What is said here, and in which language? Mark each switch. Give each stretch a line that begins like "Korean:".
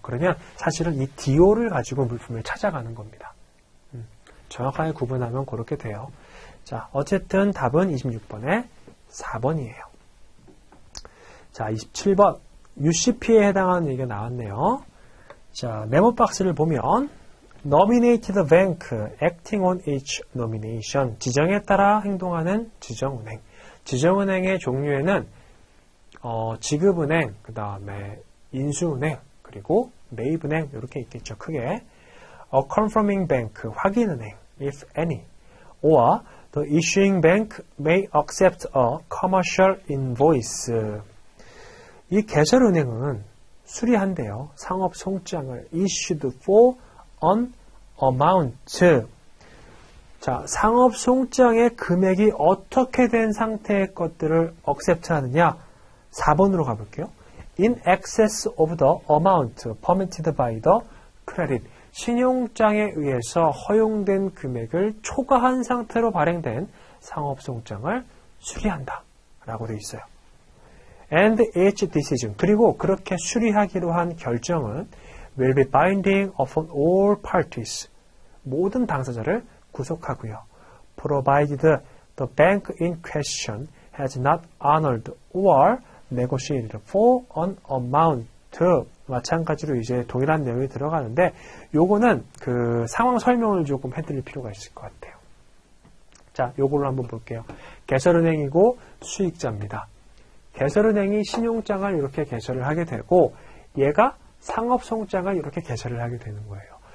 Korean: 그러면 사실은 이 DO를 가지고 물품을 찾아가는 겁니다. 정확하게 구분하면 그렇게 돼요. 자, 어쨌든 답은 26번에 4번이에요. 자, 27번. UCP에 해당하는 얘기가 나왔네요. 자, 메모 박스를 보면
English: Nominate the bank acting on each nomination.
Korean: 지정에 따라 행동하는 지정은행. 지정은행의 종류에는 지급은행, 그 다음에 인수은행, 그리고 매입은행 이렇게 있겠죠. 크게.
English: A confirming bank,
Korean: 확인은행,
English: if any. or the issuing bank may accept a commercial invoice.
Korean: 이 개설은행은 수리한대요. 상업 송장을
English: issued for an amount.
Korean: 자, 상업 송장의 금액이 어떻게 된 상태의 것들을 accept 하느냐? 4번으로 가볼게요.
English: In excess of the amount permitted by the credit.
Korean: 신용장에 의해서 허용된 금액을 초과한 상태로 발행된 상업송장을 수리한다 라고 되어 있어요.
English: And each decision.
Korean: 그리고 그렇게 수리하기로 한 결정은
English: will be binding upon all parties.
Korean: 모든 당사자를 구속하고요.
English: Provided the bank in question has not honored or negotiated for an amount.
Korean: 마찬가지로 이제 동일한 내용이 들어가는데 요거는 그 상황 설명을 조금 해드릴 필요가 있을 것 같아요. 자, 요걸로 한번 볼게요. 개설은행이고 수익자입니다. 개설은행이 신용장을 이렇게 개설을 하게 되고 얘가 상업송장을 이렇게 개설을 하게 되는 거예요.